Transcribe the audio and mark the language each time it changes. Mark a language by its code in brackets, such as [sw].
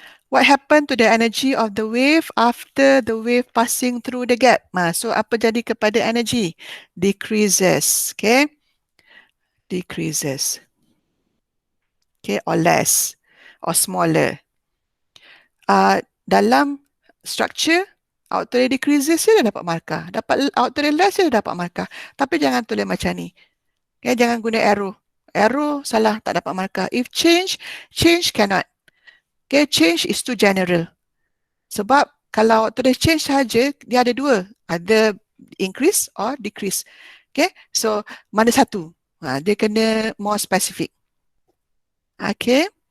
[en] What happened to the energy of the wave after the wave passing through the gap? [ms] So, apa jadi kepada energy? [en] Decreases. Okay. Decreases. Okay, or less. Or smaller. [ms] Dalam structure, outer decreases, dia dah dapat markah. Outer less, dia dah dapat markah. Tapi jangan tulis macam ni. Okay, jangan guna arrow. Arrow salah, tak dapat markah. [en] If change cannot. Okay, change is too general. [ms] Sebab kalau tulis change saja, dia ada dua. Ada [en] increase or decrease. [ms] Okay, so mana satu? Dia kena [en] more specific. [ms] Okay.